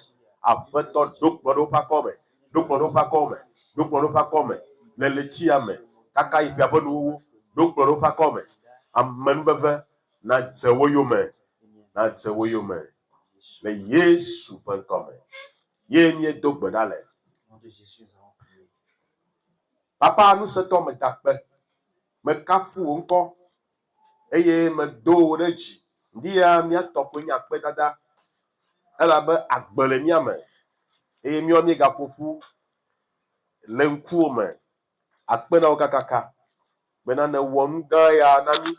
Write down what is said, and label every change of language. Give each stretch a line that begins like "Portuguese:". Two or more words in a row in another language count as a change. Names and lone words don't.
Ewe: Aƒetɔ ɖo kplɔ ɖe woƒe akɔ me, ɖo kplɔ ɖe woƒe akɔ me, ɖo kplɔ ɖe woƒe akɔ me le ɣletia me kaka yi ƒe nuwuwu, ɖo kplɔ ɖe woƒe akɔ me. Amenuveve nadze wo yome, nadze wo yome le Yesu ƒe ŋkɔ me. Ye míedo gbe ɖa le.
French: Au nom de Jésus, nous avons prié.
Ewe: Papa ŋusẽtɔ meda akpe, mekafu wò ŋkɔ eye medo wò ɖe dzi. Ŋdi ya míatɔ koe nye akpedada elabe agbe le mía me eye míawo míegaƒo ƒu le ŋkuwò me. Akpe na wo kakaka bena nèwɔ nu gã ya na mí.